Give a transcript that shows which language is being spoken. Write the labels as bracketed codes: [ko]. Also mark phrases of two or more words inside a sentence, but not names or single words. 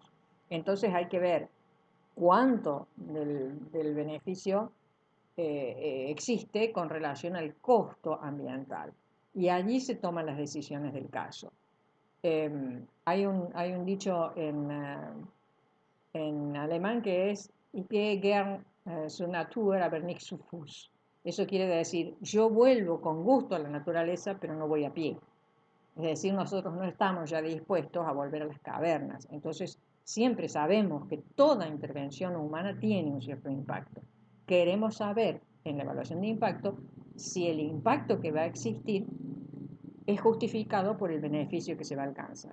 [es] Entonces hay que ver cuánto del beneficio existe con relación al costo ambiental. Y allí se toman las decisiones del caso. Hay un dicho en alemán que es [de] Ich gehe gern zur Natur, aber nicht zu Fuß. [es] Eso quiere decir, yo vuelvo con gusto a la naturaleza, pero no voy a pie. Es decir, nosotros no estamos ya dispuestos a volver a las cavernas. Entonces, siempre sabemos que toda intervención humana tiene un cierto impacto. Queremos saber en la evaluación de impacto si el impacto que va a existir es justificado por el beneficio que se va a alcanzar.